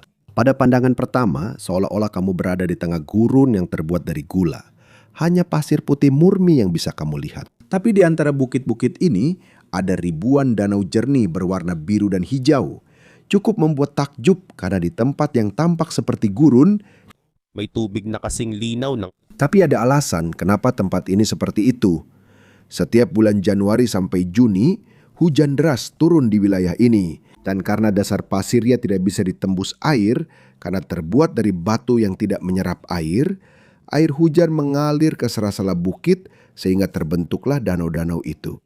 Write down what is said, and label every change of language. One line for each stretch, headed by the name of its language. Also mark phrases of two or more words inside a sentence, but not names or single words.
Indonesian: Pada pandangan pertama, seolah-olah kamu berada di tengah gurun yang terbuat dari gula. Hanya pasir putih murni yang bisa kamu lihat. Tapi di antara bukit-bukit ini, ada ribuan danau jernih berwarna biru dan hijau. Cukup membuat takjub karena di tempat yang tampak seperti gurun,
Filipino: May tubig na kasing linaw ng
Indonesian: tapi ada alasan kenapa tempat ini seperti itu. Setiap bulan Januari sampai Juni, hujan deras turun di wilayah ini. Dan karena dasar pasirnya tidak bisa ditembus air, karena terbuat dari batu yang tidak menyerap air hujan mengalir ke sela-sela bukit sehingga terbentuklah danau-danau itu.